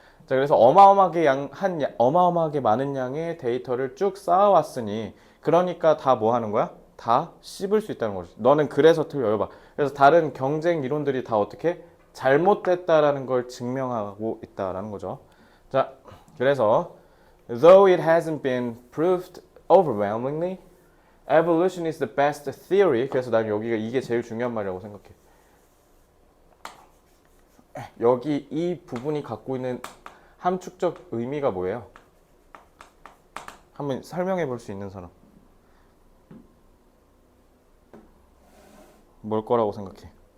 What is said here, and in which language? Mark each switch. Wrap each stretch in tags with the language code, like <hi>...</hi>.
<ko>자, 그래서 어마어마하게 많은 양의 데이터를 쭉 쌓아왔으니 그러니까 다 뭐 하는 거야? 다 씹을 수 있다는 거지. 너는 그래서 틀려. 그래서 다른 경쟁 이론들이 다 어떻게 잘못됐다라는 걸 증명하고 있다라는 거죠.</ko> <en>자, 그래서 though it hasn't been proved overwhelmingly, evolution is the best theory.</en> <ko>그래서 난 여기가 이게 제일 중요한 말이라고 생각해. 여기 이 부분이 갖고 있는 함축적 의미가 뭐예요? 한번 설명해 볼 수 있는 사람. 뭘 거라고 생각해?</ko>